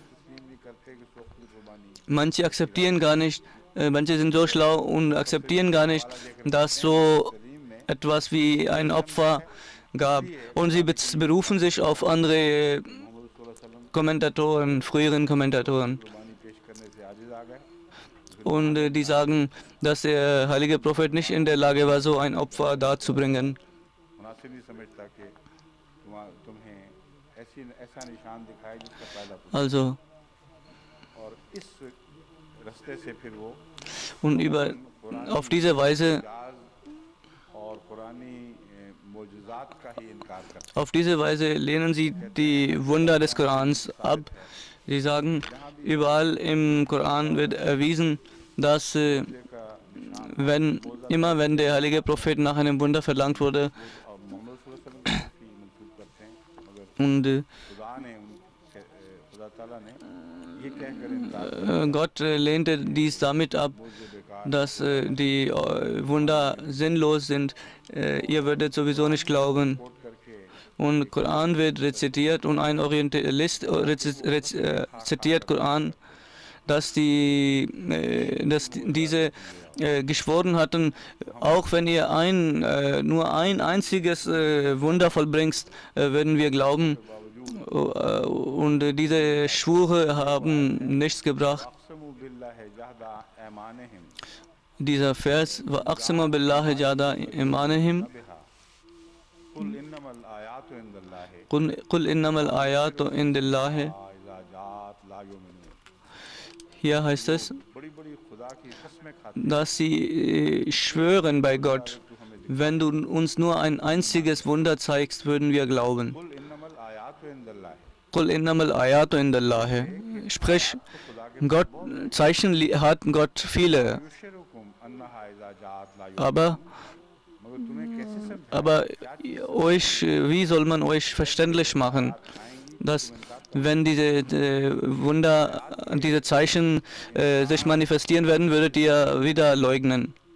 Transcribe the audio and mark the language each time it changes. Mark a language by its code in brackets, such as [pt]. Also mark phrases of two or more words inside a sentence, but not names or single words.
[de] Manche akzeptieren gar nicht, manche sind so schlau und akzeptieren gar nicht, dass so etwas wie ein Opfer gab. Und sie berufen sich auf andere Kommentatoren, früheren Kommentatoren. Und die sagen, dass der heilige Prophet nicht in der Lage war, so ein Opfer darzubringen. [ur] مناسب نہیں سمجھتا کہ تمہیں ایسا نشان دکھائے جس کا فائدہ پہنچے [de] Also, [ur] اور اس راستے سے پھر وہ [de] und auf diese Weise [ur] اور قرآنی موجودات کا ہی انکار کرتے [de] Auf diese Weise lehnen sie die Wunder des Korans ab. Sie sagen, überall im Koran wird erwiesen, dass wenn der heilige Prophet nach einem Wunder verlangt wurde [ur] اور محمد [ar] صلى الله عليه وسلم [ur] کی منسوب کرتے ہیں مگر [de] und [ur] خدا تعالیٰ نے یہ کہہ کر انکار [de] Gott lehnte dies damit ab, dass die Wunder sinnlos sind. Ihr würdet sowieso nicht glauben. Und Koran wird rezitiert und ein Orientalist zitiert Koran, dass diese geschworen hatten, auch wenn ihr nur ein einziges Wunder vollbringst, würden wir glauben. Und diese Schwure haben nichts gebracht. Dieser Vers war [ar] أقسموا بالله جهد أيمانهم. قل إنما الآيات عند الله. [de] Hier heißt es, dass sie schwören bei Gott, wenn du uns nur ein einziges Wunder zeigst, würden wir glauben. [ar] قل إنما الآيات عند الله. [de] Sprich, Zeichen hat Gott viele. Aber wie soll man euch verständlich machen, dass wenn diese Wunder, diese Zeichen sich manifestieren werden, würdet ihr wieder leugnen?